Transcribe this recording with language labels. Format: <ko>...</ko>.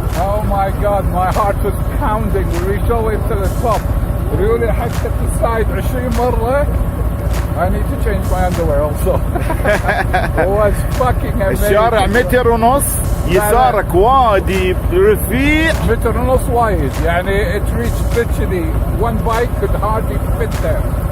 <en>Oh my God, my heart was pounding. We reached all the way to the top. really</en> <ar>حتى السايد 20 مرة.</ar> <en>I need to change my underwear also. It was fucking amazing.</en> <ar>الشارع متر ونص، يسارك وادي رفيع. متر ونص وايد، يعني</ar> <en>it reached literally one bike could hardly fit there.</en>